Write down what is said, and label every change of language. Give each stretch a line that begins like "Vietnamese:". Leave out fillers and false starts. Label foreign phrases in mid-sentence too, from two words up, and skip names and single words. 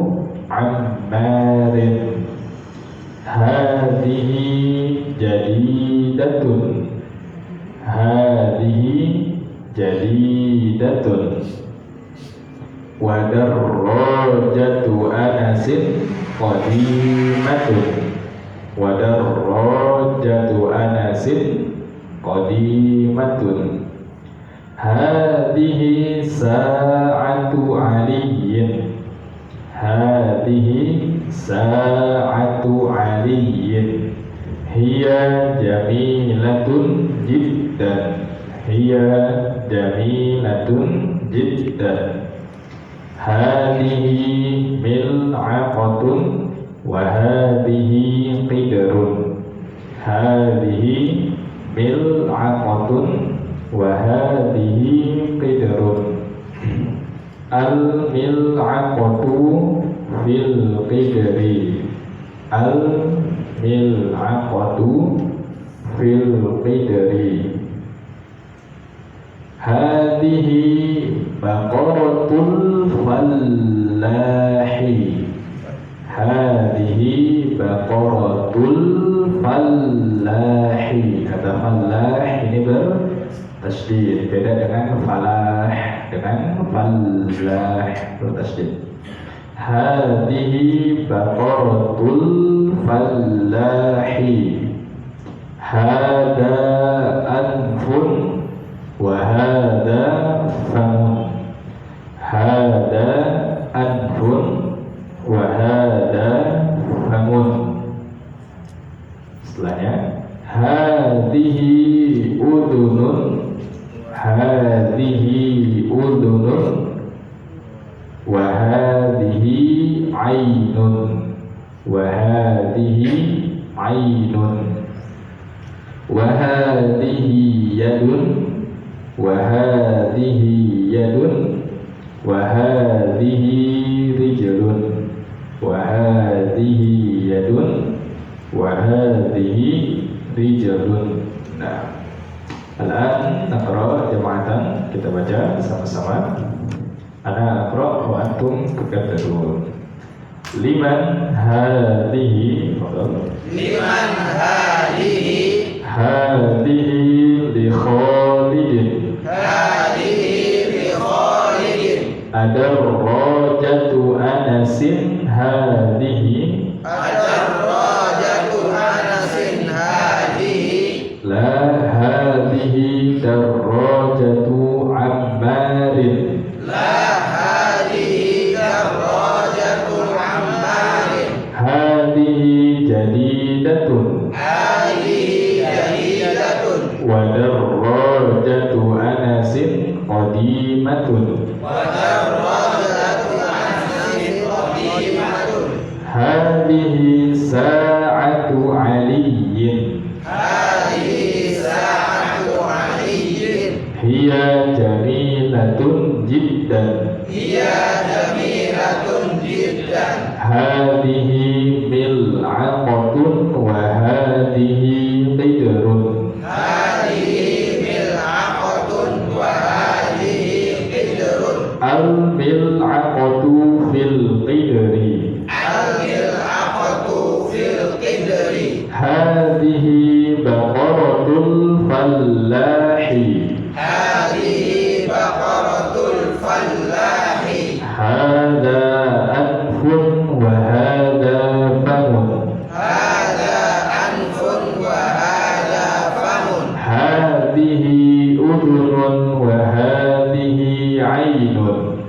Arabic: عمار هذه جديدة هذه جديدة ودراجة أنس قديمة ودراجة أنس قديمة, wa darrajatu anasin qadimatun, هذه ساعة علي هذه ساعة علي هي جميلة جدا هي جميلة جدا, hiya jamilatun jiddan, هذه ملعقة وهذه قدر هذه ملعقة وهذه قدر, hadihi mil'aqatun wa hadihi qidrun, الملعقة في القدر الملعقة في القدر هذه بقرة الفلاح هذه بقرة الفلاح.
Indonesian: Kata fallah ini bertasydid, beda dengan falah, dengan fallah bertasydid.
Arabic: هذه بقرة الفلاح هذا أنف وهذا فم هذا أنف وهذا فم. Setelahnya هذه أذن هذه أذن وهذه عين وهذه عين وهذه يد وهذه يد و hadihi yadun, wa هذه رجل وهذه يد وهذه رجل.
Indonesian: Nah,
Arabic: الآن نقرأ جماعة,
Indonesian: kita baca bersama-sama.
Arabic: أنا أقرأ وأنتم تكذبون. لمن هذه, لمن هذه, هذه لخالد, هذه لخالد, أدراجة أنس هذه, أدراجة أنس هذه, لا هذه دراجة عمار, لا هذه دراجة عمار, هذه جديدة, هذه جديدة, ودراجة أنس قديمة, ودراجة أنس قديمة, هذه ساعة علي, هذه ساعة علي, هي جميلة جدا, هي جميلة جدا, هذه ملعقة وهذه قدر, هذه ملعقة وهذه قدر, الملعقة في القدر, الملعقة في القدر, هذه بقرة الفلاح, هذه بقرة الفلاح, هذا أنف وهذا فم, هذا أنف وهذا فم, هذه أذن وهذه عين,